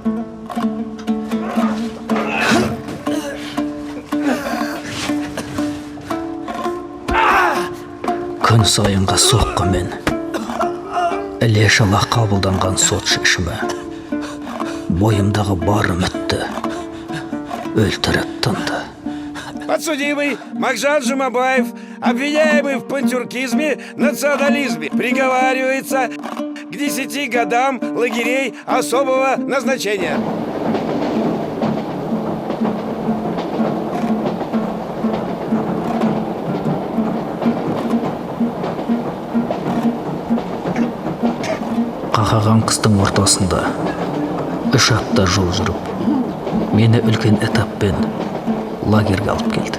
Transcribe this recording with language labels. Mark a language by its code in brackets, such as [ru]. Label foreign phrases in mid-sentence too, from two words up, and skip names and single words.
[kk] Күн сайынға соққымен іле-шала қабылданған сот шешімі бойымдағы бар үмітті өлтіріп тынды. [ru] Подсудимый Мағжан Жұмабаев, обвиняемый в пантюркизме, национализме, приговаривается к 10 годам лагерей особого назначения. [kk] Қақаған қыстың ортасында 3 апта жол жүріп, мені үлкен этаппен лагерге алып келді.